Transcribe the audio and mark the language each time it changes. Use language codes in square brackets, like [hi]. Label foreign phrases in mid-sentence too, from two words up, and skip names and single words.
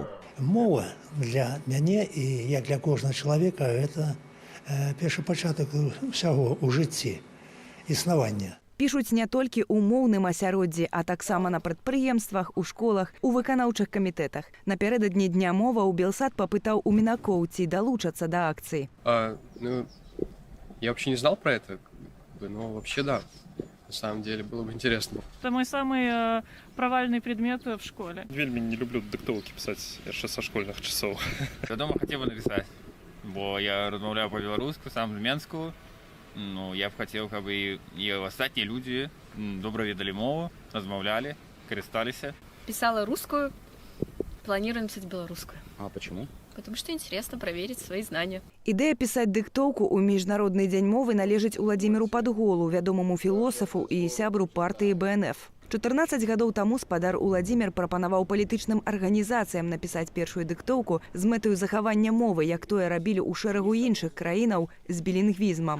[be] Мова для мяне і як для кожнага чалавека гэта першы пачатак усяго ў жыцці, існавання. Пішуць не толькі ў моўным асяроддзі, а таксама на прадпрыемствах, у школах, у выканаўчых камітэтах. Напярэдадні Дня мова ў Белсад папытаў у Мінакоў, ці далучацца да акцыі. [ru] Я вообще не знал про это, но вообще да. На самом деле было бы интересно. Это мой самый провальный предмет в школе. [be] Вельмі не люблю дыктоўкі писать яшчэ са школьных часоў. Вядома, хацеў бы напісаць, бо я размаўляю па-беларуску, сам з Менску. Ну, я б хацеў, каб і астатнія людзі добра ведалі мову, размаўлялі, карысталіся. [ru] Писала русскую, планирую написать белорусскую. А почему? Потому что интересно проверить свои знания. [be] Ідэя пісаць дыктоўку ў Міжнародны дзень мовы належыць Уладзіміру Падголу, вядомаму філосафу і сябру партыі БНФ. 14 гадоў таму спадар Уладзімір прапанаваў палітычным арганізацыям напісаць першую дыктоўку з мэтаю захавання мовы, як тое рабілі ў шэрагу іншых краінаў з білінгвізмам.